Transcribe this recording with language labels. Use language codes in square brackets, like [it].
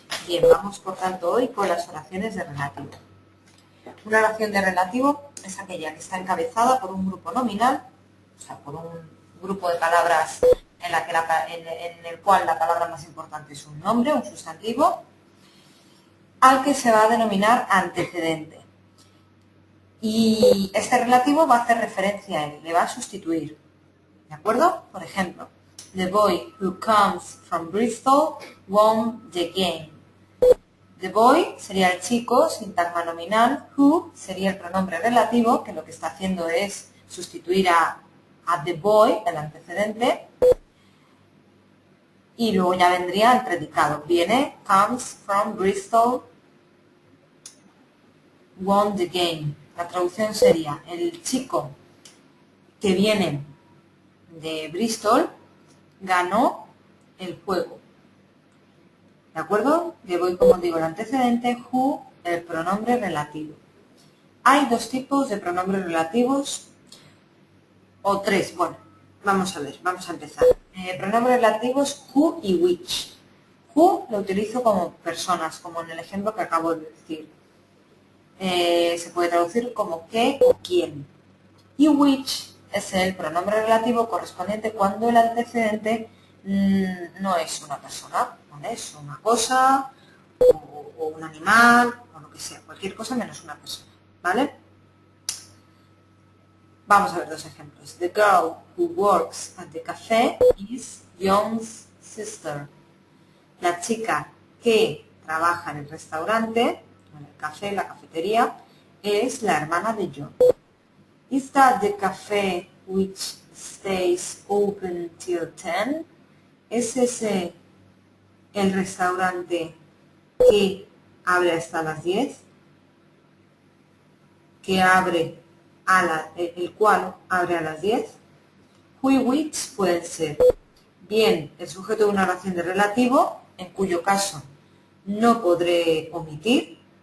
[es] Bien, vamos por tanto hoy con las oraciones de relativo. Una oración de relativo es aquella que está encabezada por un grupo nominal, o sea, por un grupo de palabras en el cual la palabra más importante es un nombre, un sustantivo, al que se va a denominar antecedente. Y este relativo va a hacer referencia a él, le va a sustituir. ¿De acuerdo? Por ejemplo, [en] the boy who comes from Bristol won the game. The boy [es] sería el chico, sintagma nominal. Who sería el pronombre relativo, que lo que está haciendo es sustituir a [en] the boy, [es] el antecedente. Y luego ya vendría el predicado. Viene, [en] comes from Bristol, won the game. [es] La traducción sería, el chico que viene de Bristol ganó el juego. ¿De acuerdo? Le voy, como digo, el antecedente, who, el pronombre relativo. Hay dos tipos de pronombres relativos, o tres. Bueno, vamos a ver, vamos a empezar. Pronombres relativos who y which. Who lo utilizo como personas, como en el ejemplo que acabo de decir. Se puede traducir como qué o quién. Y which es el pronombre relativo correspondiente cuando el antecedente no es una persona, ¿vale? Es una cosa o un animal o lo que sea, cualquier cosa menos una persona, ¿vale? Vamos a ver dos ejemplos. [en] The girl who works at the cafe is John's sister. [es] La chica que trabaja en el restaurante, en el café, la cafetería, es la hermana de John. [en] Is that the cafe which stays open till 10? [es] ¿Es ese el restaurante que abre hasta las 10? Que abre el cual abre a las 10. Who y which pueden ser bien el sujeto de una oración de relativo, en cuyo caso no podré omitir.